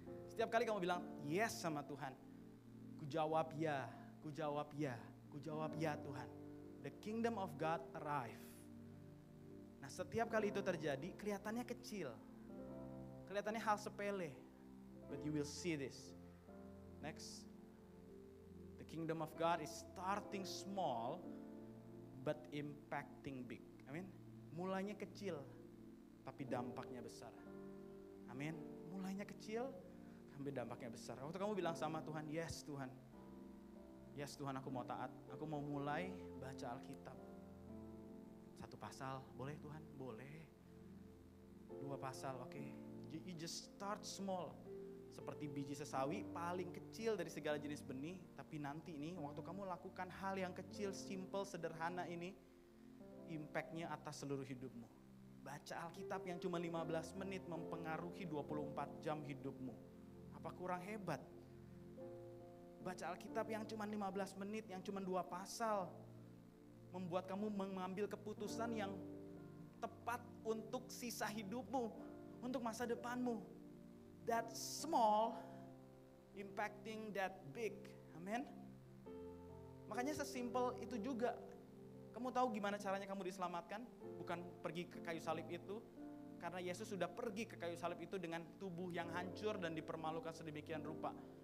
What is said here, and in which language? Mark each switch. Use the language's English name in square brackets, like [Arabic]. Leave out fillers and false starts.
[Indonesian] Setiap kali kamu bilang yes sama Tuhan, ku jawab ya, ku jawab ya. Ku jawab ya Tuhan, [English] the kingdom of God arrive. [Indonesian] Nah setiap kali itu terjadi kelihatannya kecil, kelihatannya hal sepele, [English] but you will see this. Next, the kingdom of God is starting small but impacting big. [Indonesian] Amin. Mulainya kecil tapi dampaknya besar. Amin. Mulainya kecil tapi dampaknya besar. Waktu kamu bilang sama Tuhan, yes Tuhan. Yes Tuhan, aku mau taat, aku mau mulai baca Alkitab. 1 pasal, boleh Tuhan? Boleh. 2 pasal, oke. [English] You just start small. [Indonesian] Seperti biji sesawi, paling kecil dari segala jenis benih. Tapi nanti nih, waktu kamu lakukan hal yang kecil, simple, sederhana ini, impact-nya atas seluruh hidupmu. Baca Alkitab yang cuma 15 menit mempengaruhi 24 jam hidupmu. Apa kurang hebat? Baca Alkitab yang cuma 15 menit, yang cuma 2 pasal, membuat kamu mengambil keputusan yang tepat untuk sisa hidupmu, untuk masa depanmu. [English] That small, impacting that big. [Indonesian] Amin. Makanya sesimpel itu juga. Kamu tahu gimana caranya kamu diselamatkan? Bukan pergi ke kayu salib itu, karena Yesus sudah pergi ke kayu salib itu dengan tubuh yang hancur dan dipermalukan sedemikian rupa.